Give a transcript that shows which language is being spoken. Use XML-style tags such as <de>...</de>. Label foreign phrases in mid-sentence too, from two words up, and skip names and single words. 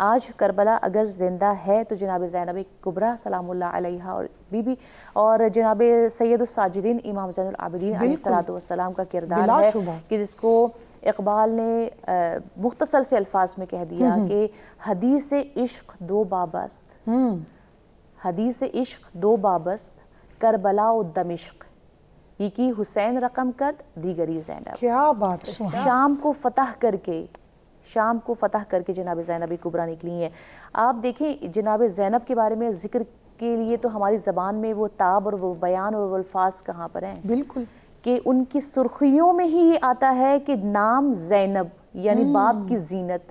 <ur>آج کربلا اگر زندہ ہے تو جناب زینب کبریٰ</ur> <ar>سلام اللہ علیہا</ar> <ur>اور بی بی اور جناب سید الساجدین امام زین العابدین</ur> <ar>علیہ السلام</ar> <ur>کا کردار ہے کہ جس کو اقبال نے مختصر سے الفاظ میں کہہ دیا کہ</ur> <fa>حدیث عشق دو بابست، حدیث عشق دو بابست، کربلا و دمشق، یکی حسین رقم کرد دیگری زینب.</fa> <ur>کیا بات ہے. شام کو فتح کر کے جناب زینب کبریٰ نکلی ہیں. آپ دیکھیں جناب زینب کے بارے میں ذکر کے لیے تو ہماری زبان میں وہ تاب اور وہ بیان اور وہ الفاظ کہاں پر ہیں. بالکل. کہ ان کی سرخیوں میں ہی یہ آتا ہے کہ نام زینب یعنی باپ کی زینت.</ur>